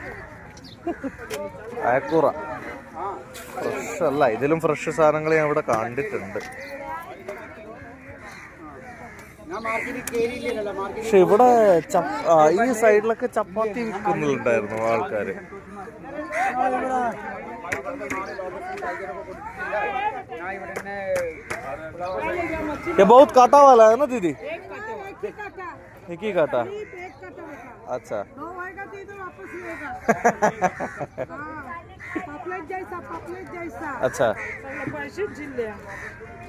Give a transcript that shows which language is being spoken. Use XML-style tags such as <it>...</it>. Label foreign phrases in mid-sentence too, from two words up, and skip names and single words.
<ml>അയക്കൂറ ഫ്രഷ് അല്ല, ഇതിലും ഫ്രഷ് സാധനങ്ങൾ ഞാൻ ഇവിടെ കണ്ടിട്ടുണ്ട്. പക്ഷെ ഇവിടെ ഈ സൈഡിലൊക്കെ ചപ്പാത്തി വിൽക്കുന്നുണ്ടായിരുന്നു ആൾക്കാര്.</ml> <hi>ये बहुत काटा वाला है ना दीदी? एक ही काटा. अच्छा. अच्छा.</hi>